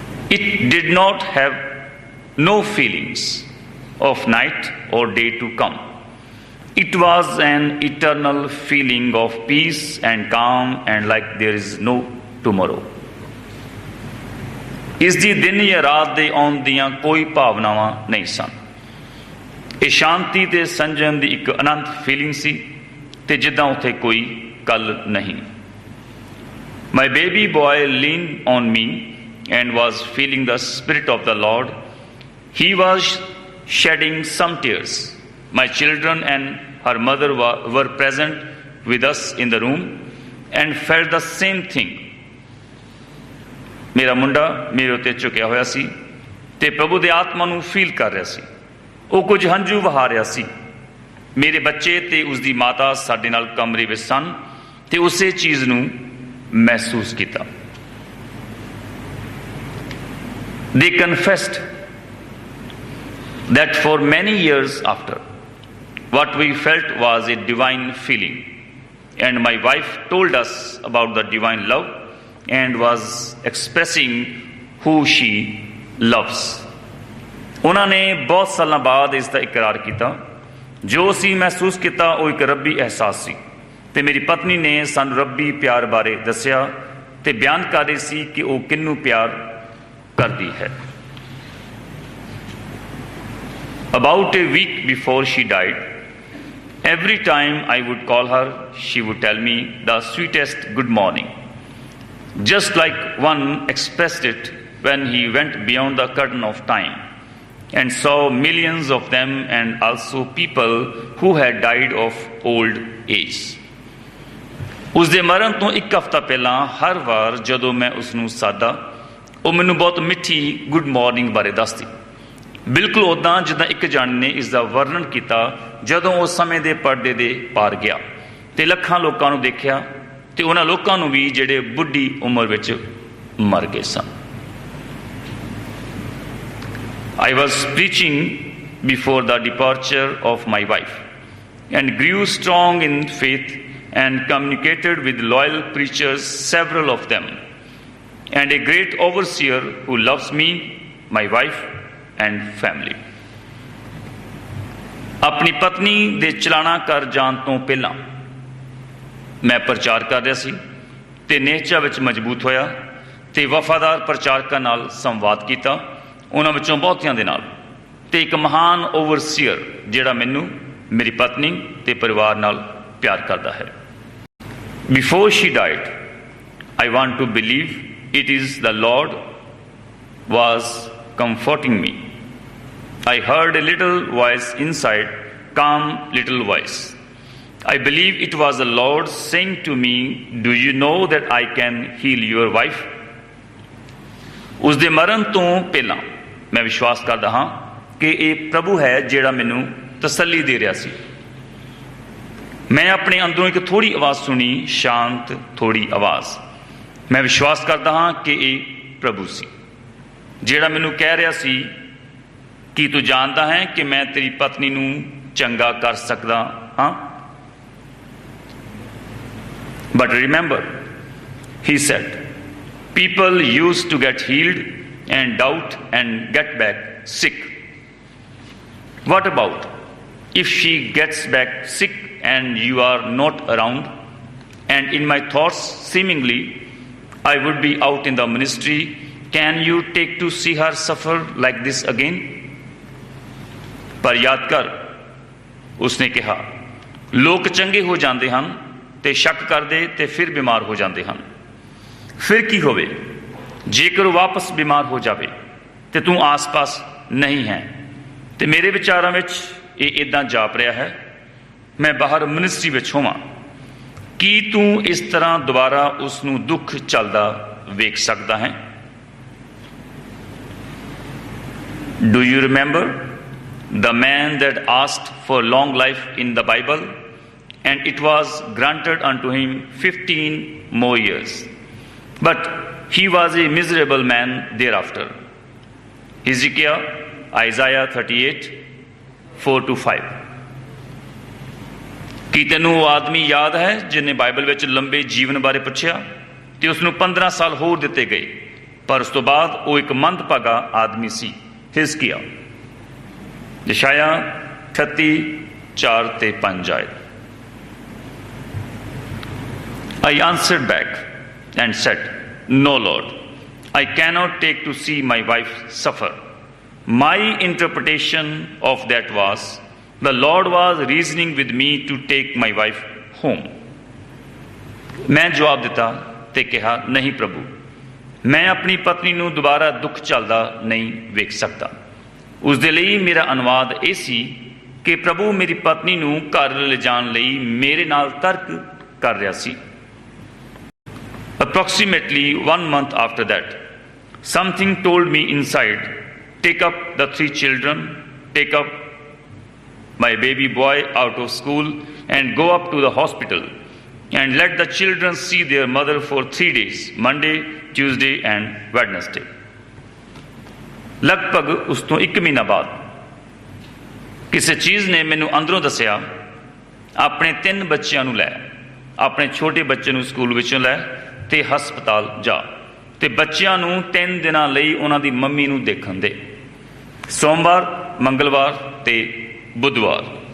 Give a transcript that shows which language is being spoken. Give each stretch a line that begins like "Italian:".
English: It did not have no feelings of night or day to come. It was an eternal feeling of peace and calm and like there is no tomorrow.
Punjabi: ਇਸ ਦੀ ਦਿਨ ਜਾਂ ਰਾਤ ਦੇ ਆਉਣ ਦੀਆਂ ਕੋਈ ਭਾਵਨਾਵਾਂ ਨਹੀਂ ਸਨ। ਇਹ ਸ਼ਾਂਤੀ ਤੇ ਸੰਜਮ ਦੀ ਇੱਕ ਅਨੰਤ ਫੀਲਿੰਗ ਸੀ ਤੇ ਜਿੱਦਾਂ ਉੱਥੇ ਕੋਈ ਕੱਲ ਨਹੀਂ।
English: My baby boy leaned on me and was feeling the Spirit of the Lord. He was shedding some tears. My children and her mother were present with us in the room and felt the same thing.
Punjabi: ਮੇਰਾ ਮੁੰਡਾ ਮੇਰੇ ਉੱਤੇ ਝੁਕਿਆ ਹੋਇਆ ਸੀ ਤੇ ਪ੍ਰਭੂ ਦੇ ਆਤਮਾ ਨੂੰ ਫੀਲ ਕਰ ਰਿਹਾ ਸੀ। ਉਹ ਕੁਝ ਹੰਝੂ ਵਹਾ ਰਿਹਾ ਸੀ। ਮੇਰੇ ਬੱਚੇ ਤੇ ਉਸਦੀ ਮਾਤਾ ਸਾਡੇ ਨਾਲ ਕਮਰੇ ਵਿੱਚ ਸਨ ਤੇ ਉਸੇ ਚੀਜ਼ ਨੂੰ ਮਹਿਸੂਸ ਕੀਤਾ।
English: They confessed that for many years after, what we felt was a divine feeling, and my wife told us about the divine love and was expressing who she loves.
Punjabi: ਉਹਨਾਂ ਨੇ ਬਹੁਤ ਸਾਲਾਂ ਬਾਅਦ ਇਸ ਦਾ ਇਕਰਾਰ ਕੀਤਾ। ਜੋ ਅਸੀਂ ਮਹਿਸੂਸ ਕੀਤਾ ਉਹ ਇੱਕ ਰੱਬੀ ਅਹਿਸਾਸ ਸੀ ਤੇ ਮੇਰੀ ਪਤਨੀ ਨੇ ਸਾਨੂੰ ਰੱਬੀ ਪਿਆਰ ਬਾਰੇ ਦੱਸਿਆ ਤੇ ਬਿਆਨ ਕਰ ਰਹੀ ਸੀ ਕਿ ਉਹ ਕਿਹਨੂੰ ਪਿਆਰ ਕਰਦੀ ਹੈ।
English: About a week before she died, every time I would call her, she would tell me the sweetest good morning, just like one expressed it when he went beyond the curtain of time and saw millions of them and also people who had died of old age.
Punjabi: ਉਸ ਦੇ ਮਰਨ ਤੋਂ ਇੱਕ ਹਫ਼ਤਾ ਪਹਿਲਾਂ ਹਰ ਵਾਰ ਜਦੋਂ ਮੈਂ ਉਸਨੂੰ ਸਾਦਾ, ਉਹ ਮੈਨੂੰ ਬਹੁਤ ਮਿੱਠੀ ਗੁੱਡ ਮਾਰਨਿੰਗ ਬਾਰੇ ਦੱਸਦੀ, ਬਿਲਕੁਲ ਉੱਦਾਂ ਜਿੱਦਾਂ ਇੱਕ ਜਾਣੇ ਨੇ ਇਸ ਦਾ ਵਰਣਨ ਕੀਤਾ ਜਦੋਂ ਉਹ ਸਮੇਂ ਦੇ ਪਰਦੇ ਦੇ ਪਾਰ ਗਿਆ ਤੇ ਲੱਖਾਂ ਲੋਕਾਂ ਨੂੰ ਦੇਖਿਆ ਤੇ ਉਹਨਾਂ ਲੋਕਾਂ ਨੂੰ ਵੀ ਜਿਹੜੇ ਬੁੱਢੀ ਉਮਰ ਵਿੱਚ ਮਰ ਗਏ ਸਨ।
English: I was preaching before the departure of my wife and grew strong in faith and communicated with loyal preachers, several of them, and a great overseer who loves me, my wife and family.
Punjabi: ਆਪਣੀ ਪਤਨੀ ਦੇ ਚਲਾਣਾ ਕਰ ਜਾਣ ਤੋਂ ਪਹਿਲਾਂ ਮੈਂ ਪ੍ਰਚਾਰ ਕਰ ਰਿਹਾ ਸੀ ਤੇ ਨਿਹਚਾ ਵਿੱਚ ਮਜ਼ਬੂਤ ਹੋਇਆ ਤੇ ਵਫਾਦਾਰ ਪ੍ਰਚਾਰਕਾਂ ਨਾਲ ਸੰਵਾਦ ਕੀਤਾ, ਉਹਨਾਂ ਵਿੱਚੋਂ ਬਹੁਤਿਆਂ ਦੇ ਨਾਲ, ਤੇ ਇੱਕ ਮਹਾਨ ਓਵਰਸੀਅਰ ਜਿਹੜਾ ਮੈਨੂੰ, ਮੇਰੀ ਪਤਨੀ ਤੇ ਪਰਿਵਾਰ ਨਾਲ ਪਿਆਰ ਕਰਦਾ ਹੈ।
English: Before she died, I want to believe it is the Lord was comforting me. I heard a little voice inside, calm little voice. I believe it was the Lord saying to me, do you know that I can heal your wife?
Punjabi: ਉਸ ਦੇ ਮਰਨ ਤੋਂ ਪਹਿਲਾਂ ਮੈਂ ਵਿਸ਼ਵਾਸ ਕਰਦਾ ਹਾਂ ਕਿ ਇਹ ਪ੍ਰਭੂ ਹੈ ਜਿਹੜਾ ਮੈਨੂੰ ਤਸੱਲੀ ਦੇ ਰਿਹਾ ਸੀ। ਮੈਂ ਆਪਣੇ ਅੰਦਰੋਂ ਇੱਕ ਥੋੜ੍ਹੀ ਆਵਾਜ਼ ਸੁਣੀ, ਸ਼ਾਂਤ ਥੋੜ੍ਹੀ ਆਵਾਜ਼। ਮੈਂ ਵਿਸ਼ਵਾਸ ਕਰਦਾ ਹਾਂ ਕਿ ਇਹ ਪ੍ਰਭੂ ਸੀ ਜਿਹੜਾ ਮੈਨੂੰ ਕਹਿ ਰਿਹਾ ਸੀ ਕਿ ਤੂੰ ਜਾਣਦਾ ਹੈ ਕਿ ਮੈਂ ਤੇਰੀ ਪਤਨੀ ਨੂੰ ਚੰਗਾ ਕਰ ਸਕਦਾ ਹਾਂ।
English: But remember, he said, people used to get healed and doubt and get back sick. What about if she gets back sick and you are not around? And in my thoughts, seemingly, I would be out in the ministry. Can you take to see her suffer like this again?
Punjabi: ਪਰ ਯਾਦ ਕਰ, ਉਸਨੇ ਕਿਹਾ, ਲੋਕ ਚੰਗੇ ਹੋ ਜਾਂਦੇ ਹਨ ਤੇ ਸ਼ੱਕ ਕਰਦੇ ਤੇ ਫਿਰ ਬਿਮਾਰ ਹੋ ਜਾਂਦੇ ਹਨ। ਫਿਰ ਕੀ ਹੋਵੇ ਜੇਕਰ ਉਹ ਵਾਪਸ ਬਿਮਾਰ ਹੋ ਜਾਵੇ ਤੇ ਤੂੰ ਆਸ-ਪਾਸ ਨਹੀਂ ਹੈ। ਤੇ ਮੇਰੇ ਵਿਚਾਰਾਂ ਵਿੱਚ ਇਹ ਇੱਦਾਂ ਜਾਪ ਰਿਹਾ ਹੈ, ਮੈਂ ਬਾਹਰ ਮਿਨਿਸਟਰੀ ਵਿੱਚ ਹੋਵਾਂ। ਕੀ ਤੂੰ ਇਸ ਤਰ੍ਹਾਂ ਦੁਬਾਰਾ ਉਸ ਨੂੰ ਦੁੱਖ ਚੱਲਦਾ ਵੇਖ ਸਕਦਾ ਹੈ?
English: Do you remember the man that asked for long life in the Bible? And it was granted unto him 15 more years. But he was a miserable man thereafter. Ezekiel, Isaiah 38, 4-5.
Punjabi: ਕੀ ਤੈਨੂੰ ਉਹ ਆਦਮੀ ਯਾਦ ਹੈ ਜਿਹਨੇ ਬਾਈਬਲ ਵਿੱਚ ਲੰਬੇ ਜੀਵਨ ਬਾਰੇ ਪੁੱਛਿਆ ਤੇ ਉਸ ਨੂੰ 15 ਸਾਲ ਹੋਰ ਦਿੱਤੇ ਗਏ, ਪਰ ਉਸ ਤੋਂ ਬਾਅਦ ਉਹ ਇੱਕ ਮੰਦਭਾਗਾ ਆਦਮੀ ਸੀ। ਹਿਜ਼ਕੀਆ, ਯਸ਼ਾਇਆ 38, 4-5 ਆਇਤ।
English: I answered back and said, no, Lord, I cannot take to see my wife suffer. My interpretation of that was, the Lord was reasoning with me to take my wife home.
Punjabi: ਮੈਂ ਜਵਾਬ ਦਿੱਤਾ ਤੇ ਕਿਹਾ, ਨਹੀਂ ਪ੍ਰਭੂ, ਮੈਂ ਆਪਣੀ ਪਤਨੀ ਨੂੰ ਦੁਬਾਰਾ ਦੁੱਖ ਚੱਲਦਾ ਨਹੀਂ ਵੇਖ ਸਕਦਾ। ਉਸ ਦੇ ਲਈ ਮੇਰਾ ਅਨੁਵਾਦ ਇਹ ਸੀ ਕਿ ਪ੍ਰਭੂ ਮੇਰੀ ਪਤਨੀ ਨੂੰ ਘਰ ਲਿਜਾਣ ਲਈ ਮੇਰੇ ਨਾਲ ਤਰਕ ਕਰ ਰਿਹਾ ਸੀ।
English: Approximately 1 month after that, something told me inside, take up the 3 children, take up my baby boy out of school and go up to the hospital and let the children see their mother for 3 days, Monday, Tuesday and Wednesday.
Punjabi: ਲਗਭਗ ਉਸ ਤੋਂ 1 ਮਹੀਨਾ ਬਾਅਦ ਕਿਸੇ ਚੀਜ਼ ਨੇ ਮੈਨੂੰ ਅੰਦਰੋਂ ਦੱਸਿਆ, ਆਪਣੇ 3 ਬੱਚਿਆਂ ਨੂੰ ਲੈ, ਆਪਣੇ ਛੋਟੇ ਬੱਚੇ ਨੂੰ ਸਕੂਲ ਵਿੱਚੋਂ ਲੈ ਤੇ ਹਸਪਤਾਲ ਜਾ ਤੇ ਬੱਚਿਆਂ ਨੂੰ 3 ਦਿਨਾਂ ਲਈ ਉਹਨਾਂ ਦੀ ਮੰਮੀ ਨੂੰ ਦੇਖਣ ਦੇ, ਸੋਮਵਾਰ, ਮੰਗਲਵਾਰ ਤੇ ਬੁੱਧਵਾਰ।